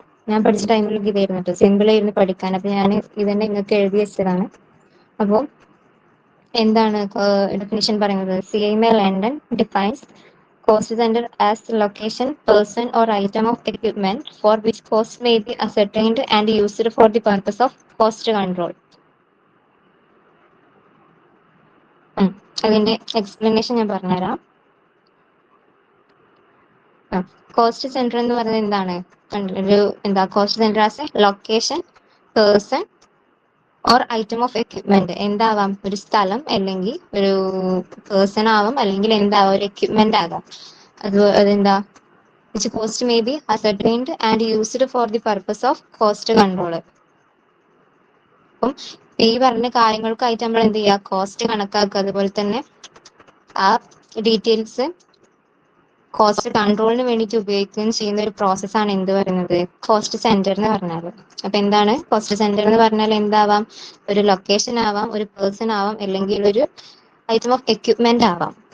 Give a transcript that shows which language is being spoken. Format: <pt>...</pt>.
<ml>ഞാൻ പഠിച്ച ടൈമിലൊക്കെ ഇതായിരുന്നു കേട്ടോ, സിമ്പിൾ ആയിരുന്നു പഠിക്കാൻ. അപ്പൊ ഞാൻ ഇതന്നെ നിങ്ങൾക്ക് എഴുതി വെച്ചതാണ്. അപ്പോൾ എന്താണ് ഡെഫിനിഷൻ പറയുന്നത്?</ml> <en>CMA London defines cost center as the location, person or item of equipment for which cost may be ascertained and used for the purpose of cost control.</en> <ml>അതിന്റെ എക്സ്പ്ലനേഷൻ ഞാൻ പറഞ്ഞുതരാം.</ml> <en>cost centre</en> <ml>എന്ന് പറയുന്നത് എന്താണ്,</ml> <en>Cost centre as a location, person or item of equipment.</en> <ml>എന്താവാം, ഒരു സ്ഥലം, അല്ലെങ്കിൽ ഒരു പേഴ്സൺ ആവാം, അല്ലെങ്കിൽ എന്താവാം, ഒരു എക്യുപ്മെന്റ് ആകാം. അതെന്താ,</ml> <en>which cost may be ascertained and used for the purpose of cost control.</en> <ml>അപ്പം ഈ പറഞ്ഞ കാര്യങ്ങൾക്കായിട്ട് നമ്മൾ എന്ത് ചെയ്യുക, കോസ്റ്റ് കണക്കാക്കുക. അതുപോലെ തന്നെ ആ ഡീറ്റെയിൽസ് കോസ്റ്റ് കൺട്രോളിന് വേണ്ടിയിട്ട് ഉപയോഗിക്കുകയും ചെയ്യുന്ന ഒരു പ്രോസസ്സാണ് എന്ത് പറയുന്നത്, കോസ്റ്റ് സെന്റർ എന്ന് പറഞ്ഞാൽ. അപ്പൊ എന്താണ് കോസ്റ്റ് സെന്റർ എന്ന് പറഞ്ഞാൽ? എന്താവാം, ഒരു ലൊക്കേഷൻ ആവാം, ഒരു പേഴ്സൺ ആവാം, അല്ലെങ്കിൽ ഒരു ഐറ്റം ഓഫ് എക്യുപ്മെന്റ് ആവാം.</ml>